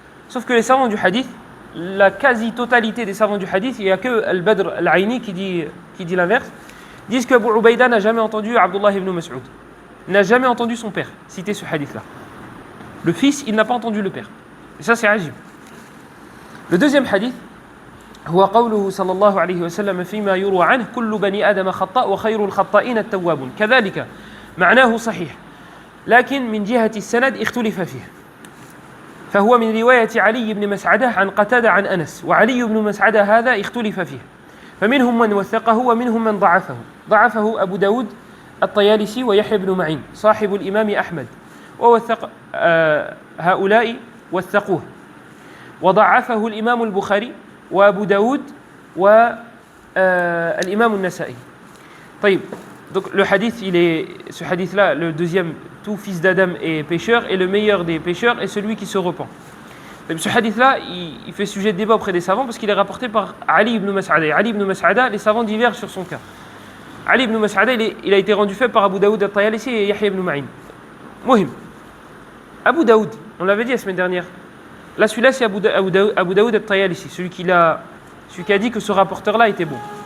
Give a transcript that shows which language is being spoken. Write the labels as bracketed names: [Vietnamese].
[French] Sauf que les savants du hadith, la quasi-totalité des savants du hadith, il n'y a que Al-Badr Al-Aini qui dit l'inverse, disent que Abu Ubaydah n'a jamais entendu Abdullah ibn Mas'ud. Il n'a jamais entendu son père citer ce hadith-là. Le fils, il n'a pas entendu le père. Et ça, c'est ajib. Le deuxième hadith, [Arabic] هو قوله صلى الله عليه وسلم فيما يروى عنه كل بني آدم خطاء وخير الخطائين التوابون كذلك معناه صحيح لكن من جهة السند اختلف فيه فهو من رواية علي بن مسعدة عن قتادة عن أنس وعلي بن مسعدة هذا اختلف فيه فمنهم من وثقه ومنهم من ضعفه أبو داود الطيالسي ويحيى بن معين صاحب الإمام أحمد ووثق هؤلاء وثقوه وضعفه الإمام البخاري وأبو داود والإمام النسائي طيب [French] donc le hadith ce hadith là le deuxième tout fils d'Adam est pécheur et le meilleur des pécheurs est celui qui se repent. Ce hadith là il fait sujet de débat auprès des savants parce qu'il est rapporté par Ali ibn Mas'ada. Ali ibn Mas'ada, les savants divergent sur son cas. Ali ibn Mas'ada il a été rendu faible par Abu Daoud al-Tayalisi et Yahya ibn Ma'in. Muhim. Abu Daoud, on l'avait dit la semaine dernière. Là celui-là c'est Abu Daoud al-Tayalisi, celui qui a dit que ce rapporteur là était bon.